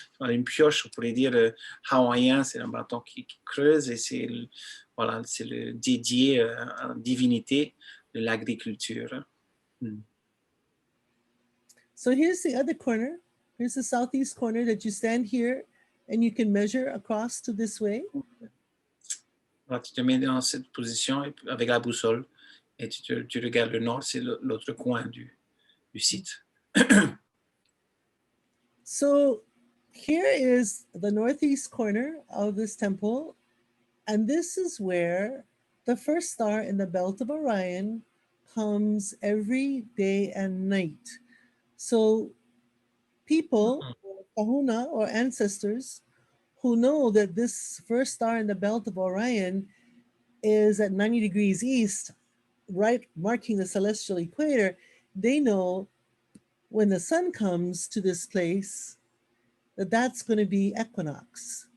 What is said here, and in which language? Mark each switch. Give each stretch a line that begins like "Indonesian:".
French: Une pioche, on pourrait dire hawaïen, c'est un bâton qui creuse et c'est le dédié à la divinité de l'agriculture.
English: So here's the other corner. Here's the southeast corner that you stand here and you can measure across to this way.
French: Alors, tu te mets dans cette position avec la boussole et tu regardes le nord, c'est l'autre coin du site.
English: So here is the northeast corner of this temple, and this is where the first star in the belt of Orion comes every day and night. So people, kahuna or ancestors, who know that this first star in the belt of Orion is at 90 degrees east, right, marking the celestial equator, they know when the sun comes to this place, that's going to be equinox.